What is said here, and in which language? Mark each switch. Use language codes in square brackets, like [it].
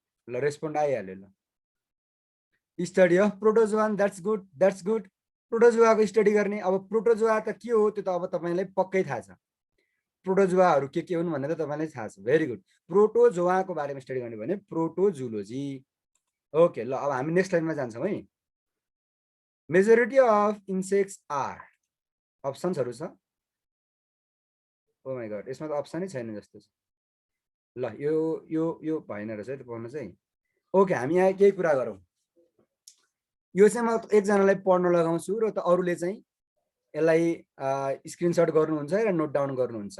[ne] ल रेस्पोन्ड आइहाल्यो. [en] ल study of protozoan. That's good. [ne] प्रोटोजोआको study गर्ने। अब प्रोटोजोआ त के हो त्यो त अब तपाईलाई पक्कै थाहा छ। प्रोटोजोआहरू के हुन् भन्ने त तपाईलाई थाहा छ। [en] Very good. [ne] प्रोटोजोआको बारेमा स्टडी गर्ने भने प्रोटोजुलोजी। ओके ल अब हामी नेक्स्ट लाइनमा जान्छौँ है। [en] majority of insects are, [ne] अप्सन्सहरू छ। ओ माय गॉड, यसमा त अप्सनै छैन जस्तो छ। ल यो भएन रहेछ है त पढ्न चाहिँ। ओके हामी यहाँ केही कुरा गरौँ। यो चाहिँ म एकजनालाई पढ्न लगाउँछु र त अरूले चाहिँ यसलाई स्क्रिनशट गर्नुहुन्छ र नोट डाउन गर्नुहुन्छ।